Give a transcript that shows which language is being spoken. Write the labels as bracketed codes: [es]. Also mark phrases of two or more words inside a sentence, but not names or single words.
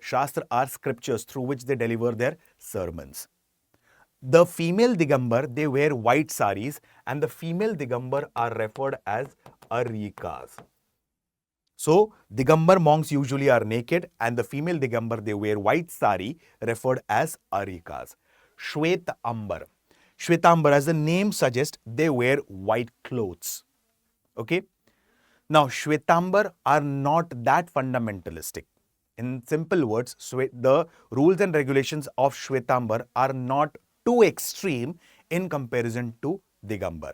[en] Shastra are scriptures through which they deliver their sermons. The female Digambar, they wear white saris, and the female Digambar are referred as Aryikas. So, Digambar monks usually are naked, and the female Digambar, they wear white sari, referred as Aryikas. Shwetambar. Shwetambar, as the name suggests, they wear white clothes. Okay? Now, Shwetambar are not that fundamentalistic. In simple words, the rules and regulations of Shwetambar are not too extreme in comparison to Digambar.